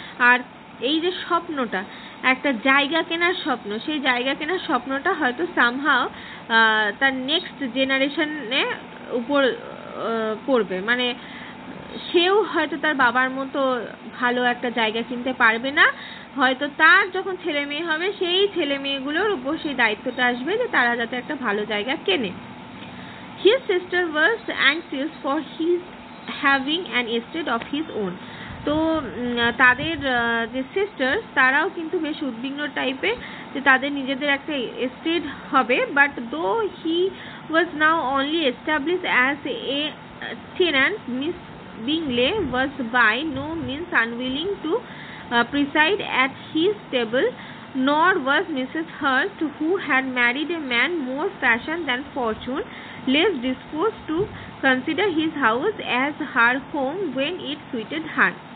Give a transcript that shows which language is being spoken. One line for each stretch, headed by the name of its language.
Bangla: আর এই যে স্বপ্নটা, একটা জায়গা কেনার স্বপ্ন, সেই জায়গা কেনার স্বপ্নটা হয়তো সামহাও তার নেক্সট জেনারেশনে উপর পড়বে, মানে সেও হয়তো তার বাবার মতো ভালো একটা জায়গা কিনতে পারবে না, হয়তো তার যখন ছেলে মেয়ে হবে সেই ছেলে মেয়েগুলোর উপর সেই দায়িত্বটা আসবে যে তারা যাতে একটা ভালো জায়গা কেনে।
English: His sister was anxious for his having an estate of his own.
Bangla: তো তাদের যে সিস্টার্স তারাও কিন্তু বেশ উদ্বিগ্ন টাইপের যে তাদের নিজেদের একটা এস্টেট হবে।
English: But though he was now only established as a tenant, Miss Bingley was by no means unwilling to preside at his table, nor was Mrs. Hurst, who had married a man more fashion than fortune, less disposed to consider his house as her home when it suited her.